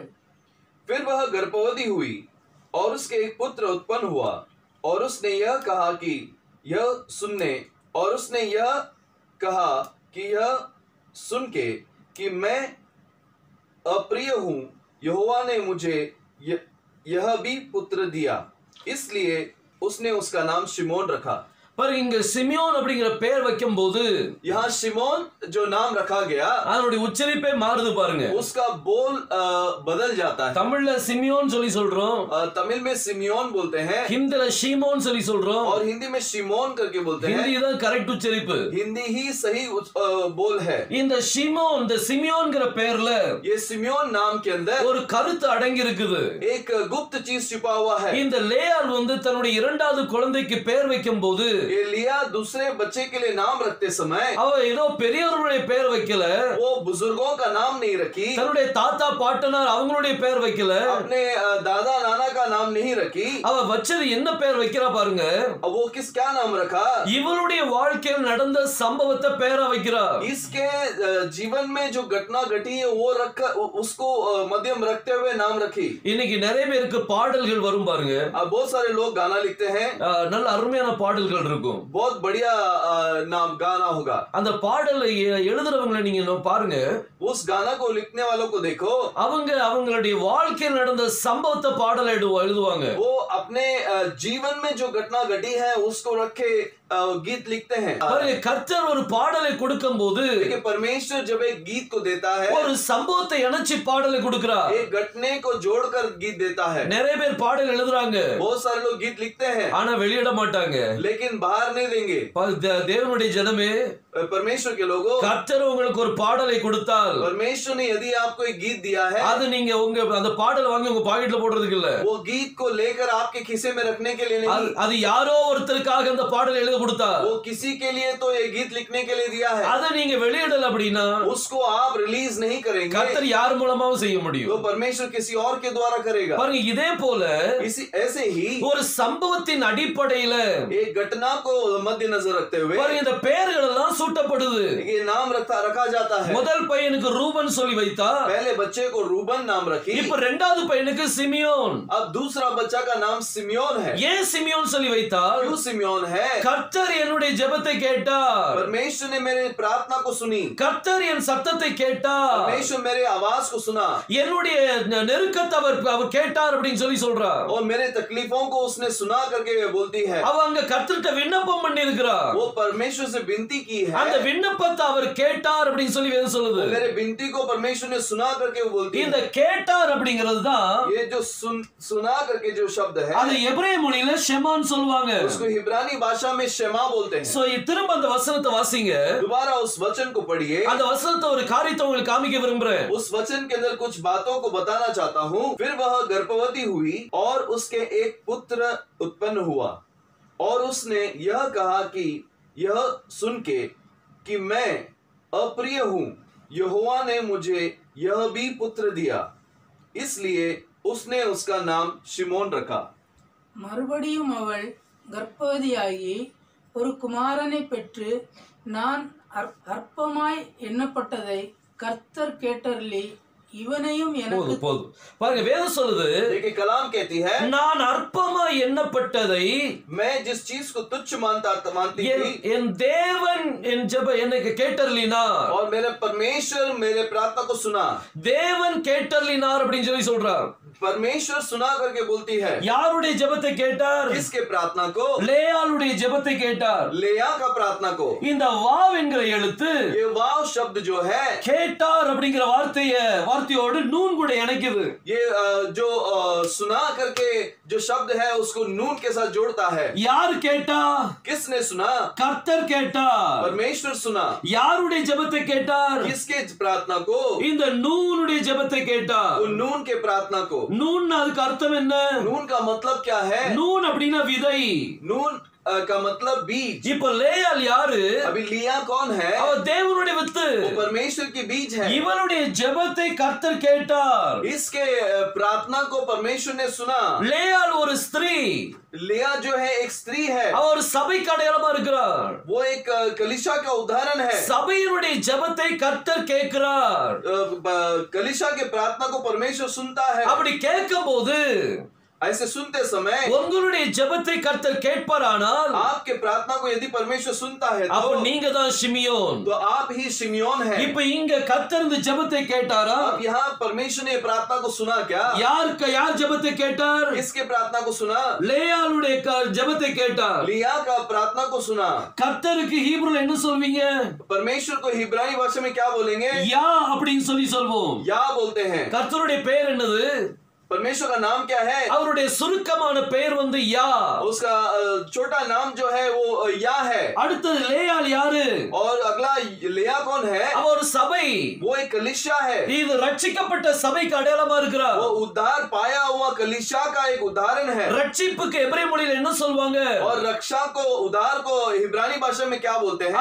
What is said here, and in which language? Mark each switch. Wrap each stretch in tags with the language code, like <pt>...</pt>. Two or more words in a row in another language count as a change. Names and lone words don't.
<hi>फिर वह गर्भवती हुई और उसके एक पुत्र उत्पन्न हुआ और उसने यह कहा कि यह सुन के कि मैं अप्रिय हूँ, यहोवा ने मुझे यह भी पुत्र दिया, इसलिए उसने उसका नाम शिमोन रखा।</hi> <ta>பாருங்க, இங்க சிமியோன் அப்படிங்கிற பெயர் வைக்கும் போது</ta> <hi>यहाँ शिमोन जो नाम रखा गया</hi> <ta>அதனுடைய உச்சரிப்பே மாறுது பாருங்க.</ta> <hi>उसका बोल बदल जाता है।</hi> <ta>தமிழ்ல சிமியோன் சொல்லி சொல்றோம்,</ta> <hi>तमिल में सिमियोन बोलते हैं</hi> <ta>ஹிந்தில ஷீமோன் சொல்லி சொல்றோம்,</ta> <hi>और हिंदी में शिमोन करके बोलते हैं।</hi> <ta>ஹிந்தி தான் கரெக்ட் உச்சரிப்பு.</ta> <hi>हिंदी ही सही बोल है।</hi> <ta>இந்த ஷீமோன், இந்த சிமியோன்ங்கிற பெயர்ல</ta> <hi>ये सिमियोन नाम के अंदर</hi> <ta>ஒரு கருத்து அடங்கி இருக்குது.</ta> <hi>एक गुप्त चीज छिपा हुआ है।</hi> <ta>இந்த லேயாள் வந்து தன்னுடைய இரண்டாவது குழந்தைக்கு பெயர் வைக்கும் போது</ta> <hi>ये लिया दूसरे बच्चे के लिए नाम रखते समय</hi> <ta>அவ ஏதோ பெரியவர்களுடைய பெயர் வைக்கல,</ta> <hi>वो बुजुर्गों का नाम नहीं रखी,</hi> <ta>தன்னுடைய தாத்தா பாட்டனார் அவங்களுடைய பெயர் வைக்கல,</ta> <hi>अपने दादा नाना का नाम नहीं रखी।</hi> <ta>அவ வச்சது என்ன பெயர் வைக்கிறா பாருங்க,</ta> <hi>वो क्या नाम रखा?</hi> <ta>இவளுடைய வாழ்க்கையில் நடந்த சம்பவத்தை பெயரா வைக்கிறா.</ta> <hi>इसके जीवन में जो घटना घटी है वो रख उसको मध्यम रखते हुए नाम रखी।</hi> <ta>இன்னைக்கு நிறைய பேருக்கு பாடல்கள் வரும் பாருங்க,</ta> <hi>अब बहुत सारे लोग गाना लिखते हैं,</hi> <ta>நல்ல அருமையான பாடல்கள் இருக்கும்.</ta> <hi>बहुत बढ़िया नाम गाना होगा।</hi> <ta>அந்த பாடலை எழுதுறவங்களை நீங்க பாருங்க,</ta> <hi>उस गाना को लिखने वालों को देखो,</hi> <ta>அவங்களுடைய வாழ்க்கையில் நடந்த சம்பவத்தை பாடல் எழுதுவாங்க.</ta> <hi>वो अपने जीवन में जो घटना घटी है उसको रखे गीत लिखते हैं।</hi> <ta>பாருங்க, கர்த்தர் ஒரு பாடலை கொடுக்கும் போது</ta> <hi>देखिए, परमेश्वर जब एक गीत को देता है,</hi> <ta>ஒரு சம்பவத்தை இணைச்சு பாடலை கொடுக்கிறார்.</ta> <hi>एक घटने को जोड़कर गीत देता है।</hi> <ta>நிறைய பேர் பாடல் எழுதுறாங்க,</ta> <hi>बहुत सारे लोग गीत लिखते हैं</hi> <ta>ஆனா வெளியிட மாட்டாங்க.</ta> <hi>लेकिन बाहर नहीं देंगे।</hi> <ta>தேவனுடைய ஜனமே,</ta> <hi>परमेश्वर के लोगों,</hi> <ta>கர்த்தர் உங்களுக்கு ஒரு பாடலை கொடுத்தால்</ta> <hi>परमेश्वर ने यदि आपको एक गीत दिया है,</hi> <ta>அது நீங்க அந்த பாடல் வாங்கி உங்க பாக்கெட்ல போடுறதுக்கு இல்ல,</ta> <hi>वो गीत को लेकर आपके खिसे में रखने के लिए नहीं,</hi> <ta>அது யாரோ ஒருத்தருக்காக அந்த பாடல் எழுத கொடுத்தா,</ta> <hi>वो किसी के लिए तो ये गीत लिखने के लिए दिया है।</hi> <ta>அதை நீங்க வெளியிடல அப்படின்னா</ta> <hi>उसको आप रिलीज नहीं करेंगे,</hi> <ta>கர்த்தர் யார் மூலமாவும் செய்ய முடியும்.</ta> <hi>तो परमेश्वर किसी और के द्वारा करेगा।</hi> <ta>பாருங்க, இதே போல</ta> <hi>इसी ऐसे ही</hi> <ta>ஒரு சம்பவத்தின் அடிப்படையில</ta> <hi>एक घटना को मद्देनजर रखते हुए</hi> <ta>பாருங்க, இந்த பெயர்கள் எல்லாம் சூட்டப்படுது.</ta> <hi>ये नाम रखा जाता है।</hi> <ta>முதல் பையனுக்கு ரூபன் சொல்லி வைத்தா,</ta> <hi>पहले बच्चे को रूबन नाम रखी,</hi> <ta>இப்ப இரண்டாவது பையனுக்கு சிமியோன்.</ta> <hi>अब दूसरा बच्चा का नाम सिमियोन है।</hi> <ta>ஏன் சிமியோன் சொல்லி வைத்தா?</ta> <hi>क्यों सिमियोन है?</hi> <ta>கர்த்தர் என்னுடைய ஜெபத்தை கேட்டார்,</ta> <hi>परमेश्वर ने मेरे प्रार्थना को सुनी,</hi> <ta>கர்த்தர் என் சத்தத்தை கேட்டார்,</ta> <hi>परमेश्वर मेरे आवाज को सुना,</hi> <ta>என்னுடைய நெருக்கத்தை அவர் கேட்டார் அப்படின்னு சொல்லி சொல்றா.</ta> <hi>और मेरे तकलीफों को उसने सुना करके बोलती है।</hi> <ta>அவ அங்க கர்த்தர்ட்ட விண்ணப்பம் பண்ணி இருக்கிறா.</ta> <hi>वो परमेश्वर से विनती की है,</hi> <ta>அந்த விண்ணப்பத்தை அவர் கேட்டார் அப்படின்னு சொல்லி வேதம் சொல்லுது.</ta> <hi>मेरे विनती को परमेश्वर ने सुना करके वो बोलती</hi> <ta>இந்த</ta> <hi>है।</hi> <ta>கேட்டார் அப்படிங்கிறது தான்</ta> <hi>ये जो सुना करके जो शब्द है,</hi> <ta>அது எபிரேய மொழியில ஷெமான் சொல்லுவாங்க.</ta> <hi>उसको हिब्रानी भाषा में शेमा बोलते हैं।</hi> <ta>சோ திரும்ப அந்த வசனத்தை வாசிங்க,</ta> <hi>दोबारा उस वचन को पढ़िए।</hi> <ta>அந்த वचनத்தை ஒரு காரியத்தை உங்களுக்கு காமிக்க விரும்புறேன்.</ta> <hi>उस वचन के अंदर कुछ बातों को बताना चाहता हूँ। फिर वह गर्भवती हुई और उसके एक पुत्र उत्पन्न हुआ और उसने यह कहा कि यह सुन के कि मैं अप्रिय हूँ, यहोवा ने मुझे यह भी पुत्र दिया, इसलिए उसने उसका नाम शिमोन रखा।</hi> <ta>மறுபடியும் அவள் கர்ப்பவதியாகி ஒரு குமாரனை பெற்று நான் அற்பமாய் எண்ணப்பட்டதை கர்த்தர் கேட்டருளி இவனையும் எனக்கு போதும் பாருங்க வேதம் சொல்லுது</ta> <hi>देखिए कलाम कहती है</hi> <ta>நான் அற்பமாய் எண்ணப்பட்டதை</ta> <hi>मैं जिस चीज को तुच्छ मानती थी</hi> <ta>என் தேவன் என் ஜெப எனக்கு கேட்டருளினார்</ta> <hi>और मेरे परमेश्वर मेरे प्रार्थना को सुना</hi> <ta>தேவன் கேட்டருளினார் அப்படின்னு சொல்லி சொல்றார்</ta> <hi>परमेश्वर सुना करके बोलती है</hi> <ta>யாருடைய ஜெபத்தை கேட்டார்</ta> <hi>किसके प्रार्थना को</hi> <ta>லேயாளுடைய ஜெபத்தை கேட்டார்</ta> <hi>लेया का प्रार्थना को</hi> <ta>இந்த வாவ் என்கிற எழுத்து</ta> <hi>ये वाव शब्द जो है</hi> <ta>கேட்டார் அப்படிங்கிற வார்த்தையோடு நூன் கூட இணைக்குது</ta> <hi>ये जो सुना करके जो शब्द है उसको नून के साथ जोड़ता है</hi> <ta>யார் கேட்டா</ta> <hi>किसने सुना</hi> <ta>கர்த்தர் கேட்டார்</ta> <hi>परमेश्वर सुना</hi> <ta>யாருடைய ஜெபத்தை கேட்டார்</ta> <hi>किसके प्रार्थना को</hi> <ta>இந்த நூனுடைய ஜெபத்தை கேட்டார்</ta> <hi>वो नून के प्रार्थना को</hi> <ta>நூன் அதுக்கு அர்த்தம் என்ன</ta> <hi>नून का मतलब क्या है</hi> <ta>நூன் அப்படின்னா விதை</ta> <hi>नून का मतलब बीज</hi> <ta>இப்ப லேயால் யாரு</ta> <hi>अभी लिया कौन है</hi> <ta>அவ தேவனுடைய வித்து</ta> <hi>वो परमेश्वर की बीज है</hi> <ta>இவளுடைய ஜெபத்தை கர்த்தர் கேட்டார்</ta> <hi>इसके प्रार्थना को परमेश्वर ने सुना</hi> <ta>லேயால் ஒரு ஸ்திரீ</ta> <hi>लिया जो है एक स्त्री है</hi> <ta>அவ ஒரு சபைக்கு அடையாளமா இருக்கிறார்</ta> <hi>वो एक कलीसिया का उदाहरण है</hi> <ta>சபையினுடைய ஜெபத்தை கர்த்தர் கேட்கிறார்</ta> <hi>कलीसिया के प्रार्थना को परमेश्वर सुनता है</hi> <ta>அப்படி கேட்கும்போது</ta> <hi>ऐसे सुनते समय</hi> <ta>உங்களுடைய ஜெபத்தை கர்த்தர் கேட்பாரானால்</ta> <hi>आपके प्रार्थना को यदि परमेश्वर सुनता है</hi> <ta>அப்ப நீங்க தான் சிமியோன்</ta> <hi>तो आप ही शिमियोन है</hi> <ta>இப்ப இங்க கர்த்தர் இந்த ஜெபத்தை கேட்டாரா</ta> <hi>अब यहाँ परमेश्वर ने प्रार्थना को सुना क्या</hi> <ta>யார் ஜெபத்தை கேட்டார்</ta> <hi>किसके प्रार्थना को सुना</hi> <ta>லேயாளுடைய ஜெபத்தை கேட்டார்</ta> <hi>लिया का प्रार्थना को सुना</hi> <ta>கர்த்தருக்கு ஹீப்ருல என்ன சொல்வீங்க</ta> <hi>परमेश्वर को हिब्रानी भाषा में क्या बोलेंगे</hi> <ta>யா அப்படின்னு சொல்வோம்</ta> <hi>या बोलते हैं</hi> <ta>கர்த்தருடைய பெயர் என்னது</ta> <hi>परमेश्वर का नाम क्या है</hi> <ta>அவருடைய சுருக்கமான பெயர் வந்து யா</ta> <hi>उसका छोटा नाम जो है वो या है</hi> <ta>அடுத்தது லேயால் யாரு</ta> <hi>और अगला लिया कौन है</hi> <ta>அவ ஒரு சபை</ta> <hi>वो एक कलीसिया है</hi> <ta>இது ரட்சிக்கப்பட்ட சபைக்கு அடையாளமா இருக்கிறார்</ta> <hi>वो उद्धार पाया हुआ कलीसिया का एक उदाहरण है</hi> <ta>ரட்சிப்புக்கு எபிரேய மொழியில என்ன சொல்வாங்க</ta> <hi>और रक्षा को उद्धार को इब्रानी भाषा में क्या बोलते हैं</hi>